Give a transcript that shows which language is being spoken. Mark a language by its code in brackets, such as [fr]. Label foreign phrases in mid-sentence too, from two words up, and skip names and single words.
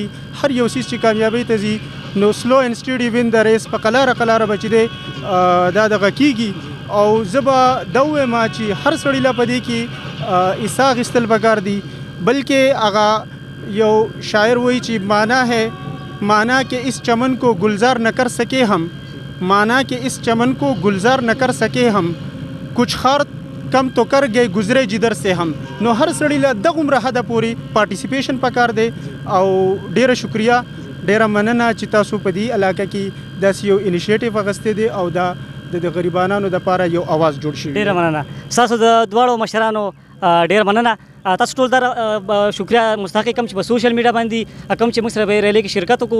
[ps] هر یو شیز چې کامیابۍ ته ځي نو [en] slow and steady wins the race, [ps] په قلاره به چې دی دا دغه کېږي. او زه به دا ووایم چې هر سړي له په دې کې حصه اخیستل پکار دي، بلکې هغه یو شاعر وایي چې [ur] مانا کہ اس چمن کو گلزار نہ کر سکے ہم، مانا کہ اس چمن کو گلزار نہ کر سکے ہم، کچھ خار کم تو کر گئے گزرے جدھر سے ہم. [ps] نو هر سړي له دغومره حده پورې پارټیسیپیشن پکار دی. او ډیره شکریه، ډیره مننه چې تاسو په دې علاقه کې داسې یو انیشیټیو اخیستی دی او دا د غریبانو دپاره یو اواز جوړ شوی. ډیره مننه. ستاسو د دواړو مشرانو ډیر مننه. تاسو ټول در شکریه مستحق کوم چې په [en] social media [ps] باندې کوم چې موږ سره به ریلي کې شرکت وکړو.